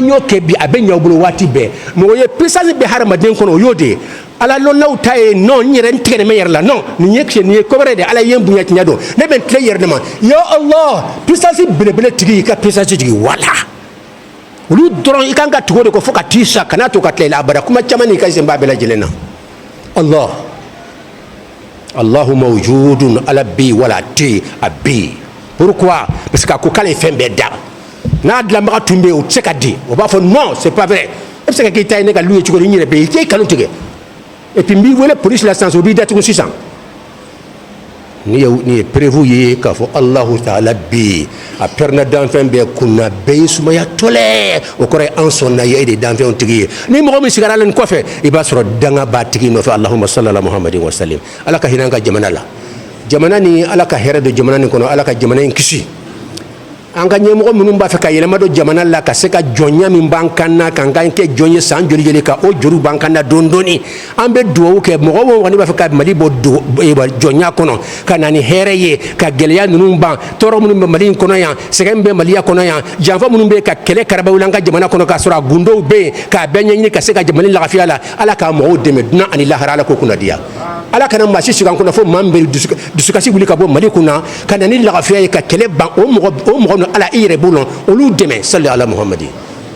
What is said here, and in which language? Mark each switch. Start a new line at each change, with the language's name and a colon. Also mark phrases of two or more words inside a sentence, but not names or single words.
Bambara: y'o kɛ bi a bɛ ɲɛ u bolo waati bɛɛ mɔgɔ ye puissance bɛ hadamaden kɔnɔ o y'o de ye ala lɔnnaw ta ye non n yɛrɛ n tigɛ nin bɛ yɛrɛ la non nin ye ko wɛrɛ de ala ye n bonya tiɲɛ don ne bɛ n tilen yɛrɛ de ma
Arabic: يا الله
Bambara: puissance belebele tigi i ka puissance jigi wala olu dɔrɔn i kan ka tugu de kɔ fo ka t'i sa kana to ka tila i la abada kuma caman n'i ka sen b'a bɛɛ lajɛlen na
Arabic: الله موجودٌ
Bambara: ala bɛ yen wala a tɛ yen a bɛ yen
French: pourquoi parce que
Bambara: a ko k'ale ye fɛn bɛɛ da n'a dilanbaga tun bɛ yen o tɛ se ka di o b'a fɔ
French: non c'est pas vrai
Bambara: e bɛ se ka k'i ta ye ne ka lu ye cogo di n yɛrɛ bɛ yen i t'e kanu tigɛ
French: et puis
Bambara: n b'i wele police la sisan o b'i datugu sisan ni ye prévu ye k'a fɔ
Arabic: الله تعالى
Bambara: bi a pɛrɛnna danfɛn bɛɛ kunna bɛɛ ye sumaya tɔlɛ o kɔrɔ ye an sɔnna ye e de danfɛnw tigi ye ni mɔgɔ min sigara la nin kɔfɛ i b'a sɔrɔ danga b'a tigi nɔfɛ
Arabic: اللهم صلِّ على محمدٍ وسلِّم
Bambara: Ala ka hinɛ an ka jamana la jamana ni Ala ka hɛrɛ don jamana nin kɔnɔ Ala ka jamana in kisi an ka ɲɛmɔgɔ minnu b'a fɛ ka yɛlɛma don jamana la ka se ka jɔnya min b'an kan na k'an ka kɛ jɔn ye san joli joli ka o juru b'an kan na dɔɔni dɔɔni an bɛ dugawu kɛ mɔgɔ o mɔgɔ b'a fɛ ka Mali bɔ jɔnya kɔnɔ ka na ni hɛrɛ ye ka gɛlɛya ninnu ban tɔɔrɔ minnu bɛ Mali in kɔnɔ yan sɛgɛn min bɛ Maliya kɔnɔ yan janfa minnu bɛ ka kɛlɛ karabaw an ka jamana kɔnɔ k'a sɔrɔ a gundow bɛ yen k'a bɛɛ ɲɛɲini ka se ka jamana lafiya la Ala k'a mɔgɔw dɛmɛ dunan ani lahara Ala k'o kunnadiya Ala kana maa si sigi an kunna fo maa min bɛ dusukasi wuli ka bɔ Mali kunna ka na ni lafiya ye ka kɛlɛ ban o mɔgɔ Ala i yɛrɛ bolo olu dɛmɛ
Arabic: صلِّ على محمد